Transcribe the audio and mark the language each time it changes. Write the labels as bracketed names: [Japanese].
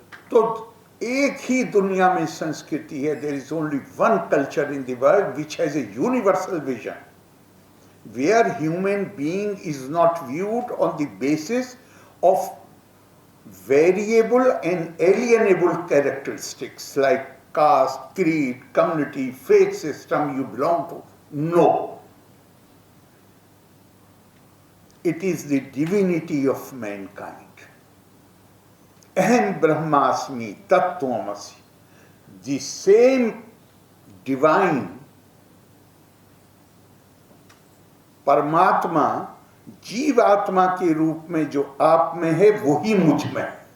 [Hindi] तो एक ही दुनिया में संस्कृति है। [English] There is only one culture in the world which has a universal vision, where human being is not viewed on the basis of variable and alienable characteristics like caste, creed, community, faith system you belong to. No. It is the divinity of mankind. [Sanskrit] Aham Brahmasmi Tattvamasi. [English] The same divine [Hindi] परमात्मा जीव आत्मा के रूप में जो आप में है, वही मुझ में।